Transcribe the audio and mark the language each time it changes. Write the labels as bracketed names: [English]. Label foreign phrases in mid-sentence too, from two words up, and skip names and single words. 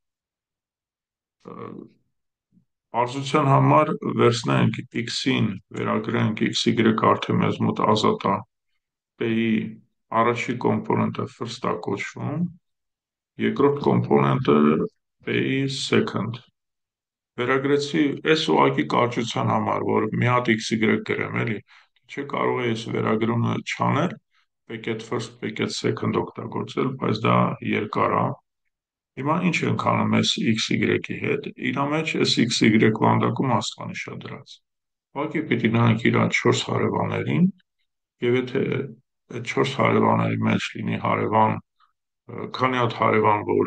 [Armenian] պարզության համար վերցնենք x-ին, վերագրենք xy արդեն մեզ մոտ ազատ է, p-ի առաջի կոմպոնենտը first է կոչվում, երկրորդ կոմպոնենտը p-ի second։ Վերագրեցի այս ուղղակի կարճության համար, որ մի հատ xy գրեմ էլի, չէ կարող է ես վերագրումը չանել, [English] p-get first, p-get second [Armenian] օգտագործել, բայց դա երկար է։ Հիմա ինչ ենք անում այս XY-ի հետ, իրա մեջ այս XY վանդակում աստղանիշ է դրած։ Ուղղակի պիտի նայենք իր այդ 4 հարևաններին եւ եթե այդ 4 հարևանների մեջ լինի հարևան, քանի հատ հարևան որ